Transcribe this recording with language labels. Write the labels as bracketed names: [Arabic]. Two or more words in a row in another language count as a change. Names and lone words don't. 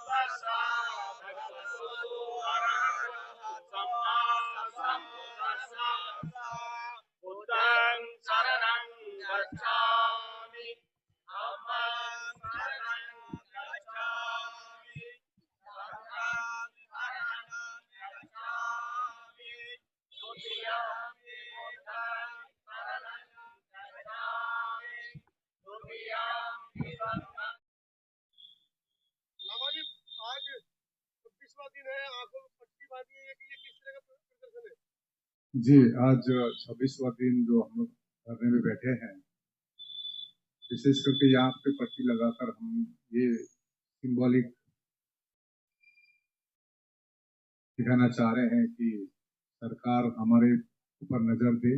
[Pali] बुद्धं शरणं गच्छामि धम्मं शरणं गच्छामि संघं शरणं गच्छामि द्वितीयंपि बुद्धं शरणं गच्छामि तृतीयंपि संघं। [Hindi] लामा जी, आज 26वां दिन है, आंखों में पट्टी बांधी है कि ये किस तरह का प्रदर्शन है? जी, आज 26वां दिन जो हम लोग धरने में बैठे हैं, विशेष करके यहाँ पे पट्टी लगाकर हम ये सिंबॉलिक दिखाना चाह रहे हैं कि सरकार हमारे ऊपर नजर दे।